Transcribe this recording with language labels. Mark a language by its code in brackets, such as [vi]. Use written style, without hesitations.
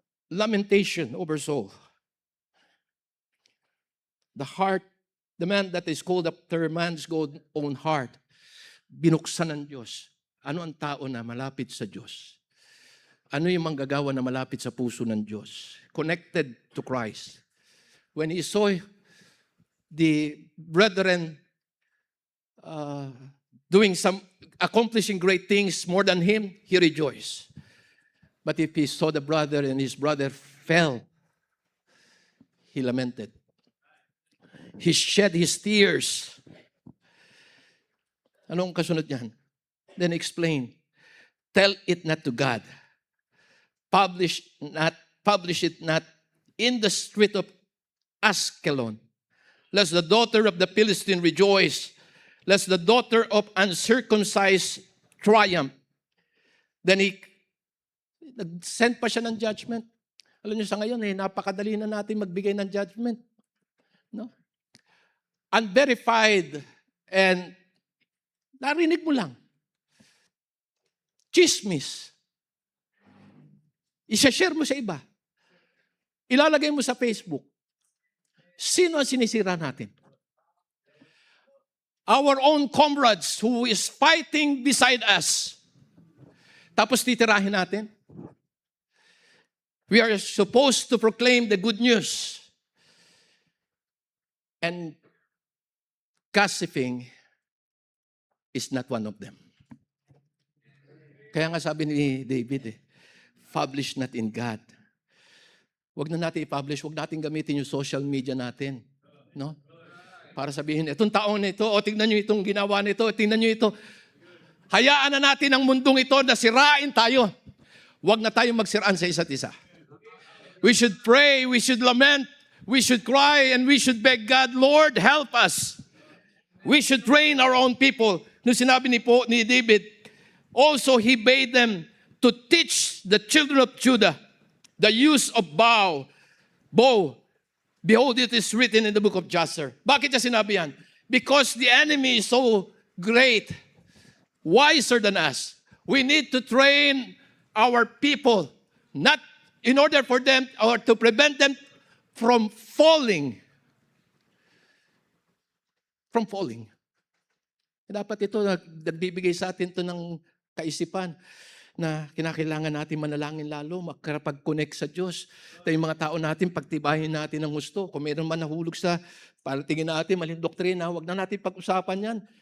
[en] Lamentation over Saul. The man that is called after man's own heart, [tl] binuksan ng Diyos. Ano ang tao na malapit sa Diyos? Ano yung manggagawa na malapit sa puso ng Diyos? [en] Connected to Christ. When he saw the brethren accomplishing great things more than him, he rejoiced. But if he saw the brother and his brother fell, he lamented. He shed his tears. [tl] Anong kasunod niyan? [en] Then explain. Tell it not to God. Publish it not in the street of Askelon. Lest the daughter of the Philistine rejoice. Lest the daughter of uncircumcised triumph. [tl] Then nag-send pa siya ng judgment. Alam niyo sa ngayon, napakadali na natin magbigay ng judgment. No? Unverified and narinig mo lang. Chismis. Isa-share mo sa iba. Ilalagay mo sa Facebook. Sino ang sinisira natin? [en] Our own comrades who is fighting beside us. [tl] Tapos titirahin natin. [en] We are supposed to proclaim the good news. And gossiping is not one of them. [tl] Kaya nga sabi ni David, [en] publish not in God. [tl] Huwag na natin i-publish, huwag natin gamitin yung social media natin. No? Para sabihin, itong taon nito, o tingnan nyo itong ginawa nito, tingnan nyo ito. Hayaan na natin ang mundong ito na sirain tayo. Huwag na tayong magsiraan sa isa't isa. [en] We should pray, we should lament, we should cry, and we should beg God, Lord, help us. We should train our own people. [tl] Nung sinabi ni David, [en] also he bade them to teach the children of Judah the use of bow. Behold, it is written in the book of Jasher. [tl] Bakit niya sinabi yan? [en] Because the enemy is so great, wiser than us. We need to train our people, not in order for them or to prevent them from falling. From falling. [tl] Dapat ito, nagbibigay sa atin ito ng kaisipan na kinakailangan natin manalangin lalo, makapag-connect sa Diyos. Ito yung mga tao natin, pagtibahin natin ng gusto. Kung mayroon man nahulog sa paratingin natin, maling doktrina, huwag na natin pag-usapan yan.